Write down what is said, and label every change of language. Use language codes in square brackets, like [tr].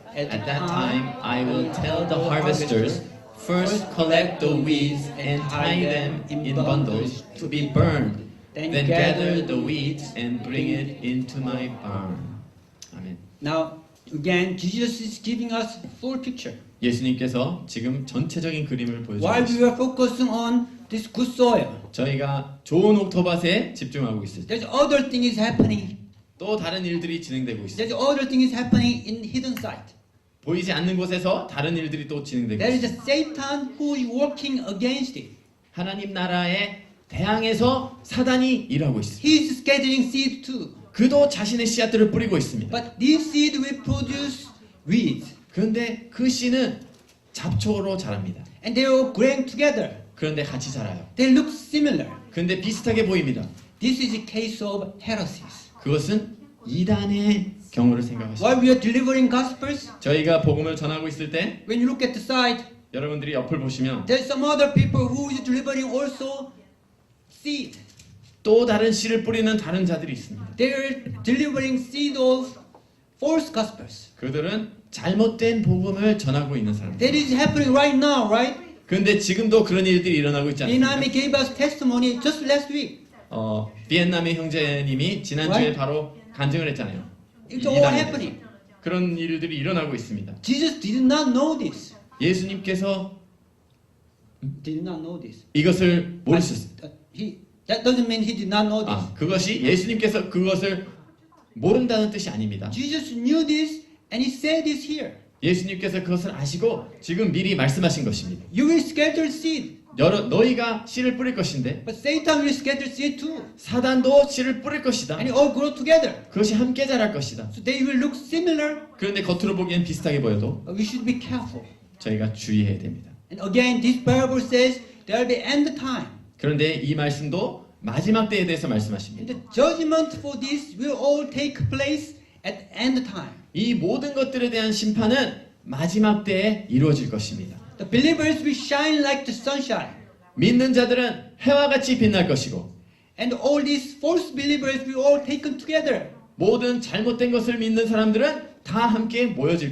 [en] At that time, I will tell the harvesters, first collect the weeds and tie them in bundles to be burned. Then gather the weeds and bring it into my barn. [ko] 아멘. [en] Now, again, Jesus is giving us full picture. [ko] 예수님께서 지금 전체적인 그림을 보여주고 [en] While we [ko] 있습니다. [en] are focusing on this good soil, [ko] 저희가 좋은 옥토밭에 집중하고 있을 때 [en] there's other thing is happening. [ko] 또 다른 일들이 진행되고 있습니다. [en] There's other thing is happening in hidden side. [ko] 보이지 않는 곳에서 다른 일들이 또 진행되고 [en] There is [ko] 있습니다. [en] a Satan who is working against it. [ko] 하나님 나라에 대항해서 사단이 일하고 있습니다. [en] He is scattering seed too. [ko] 그도 자신의 씨앗들을 뿌리고 있습니다. [en] But this seed will produce weeds. [ko] 그런데 그 씨는 잡초로 자랍니다. [en] And they are growing together. [ko] 그런데 같이 자라요. [en] They look similar. [ko] 그런데 비슷하게 보입니다. [en] This is a case of heresies. [ko] 그것은 이단의 경우를 생각하시죠. [en] While we are delivering gospels, [ko] 저희가 복음을 전하고 있을 때 [en] when you look at the side, [ko] 여러분들이 옆을 보시면 [en] there's some other people who is delivering also seed. [ko] 또 다른 씨를 뿌리는 다른 자들이 있습니다. [en] They are delivering seed of false gospels. [ko] 그들은 잘못된 복음을 전하고 있는 사람들. [en] That is happening right now, right? [ko] 그런데 지금도 그런 일들이 일어나고 있지 않습니까? [en] Inami gave us testimony just last week. [ko] 비엔남의 형제님이 지난주에 [en] Right? [ko] 바로 간증을 했잖아요. [en] It's all [ko] 이단에 [en] happening. [ko] 대해서. 그런 일들이 일어나고 있습니다. [en] Jesus did not know this. [ko] 예수님께서 [en] Did not know this. [ko] 이것을 모르셨어요. [en] That doesn't mean he did not know this. [ko] 그것이 예수님께서 그것을 모른다는 뜻이 아닙니다. [en] Jesus knew this and he said this here. [ko] 예수님께서 그것을 아시고 지금 미리 말씀하신 것입니다. [en] You will scatter seed, [ko] 너희가 씨를 뿌릴 것인데 [en] but Satan will scatter seed too. [ko] 사단도 씨를 뿌릴 것이다. [en] And it all grow together. [ko] 그것이 함께 자랄 것이다. [en] So they will look similar, [ko] 그런데 겉으로 보기엔 비슷하게 보여도 [en] but we should be careful. [ko] 저희가 주의해야 됩니다. [en] And again, this parable says there will be end time. [ko] 그런데 이 말씀도 마지막 때에 대해서 [en] And [ko] 말씀하십니다. [en] the judgment for this will all take place at end time. [ko] 이 모든 것들에 대한 심판은 마지막 때에 이루어질 것입니다. [en] The believers will shine like the sunshine. [ko] 믿는 자들은 해와 같이 빛날 것이고 [en] And all these false believers will all taken together. [ko] 모든 잘못된 것을 믿는 사람들은 다 함께 모여질